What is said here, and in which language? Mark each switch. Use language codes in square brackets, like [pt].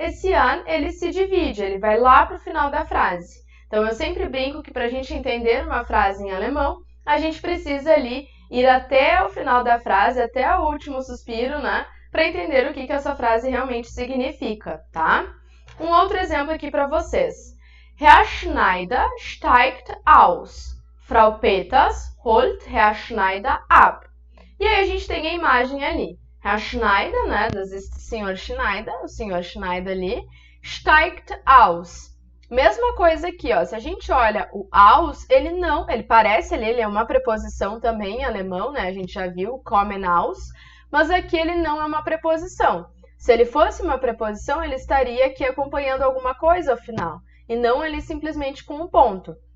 [pt] Esse an, ele se divide, ele vai lá para o final da frase. Então, eu sempre brinco que para a gente entender uma frase em alemão, a gente precisa ali ir até o final da frase, até o último suspiro, né? Para entender o que essa frase realmente significa, tá? Um outro exemplo aqui para vocês. [de] Herr Schneider steigt aus. Frau Peters holt Herr Schneider ab. [pt] E aí a gente tem a imagem ali. Herr Schneider, né? Do Sr. Schneider, o Sr. [de] Schneider [pt] ali, [de] steigt aus. [pt] Mesma coisa aqui, ó. Se a gente olha o aus, ele parece ali, ele é uma preposição também em alemão, né? A gente já viu, [de] kommen aus, [pt] mas aqui ele não é uma preposição. Se ele fosse uma preposição, ele estaria aqui acompanhando alguma coisa ao final, e não ele simplesmente com um ponto.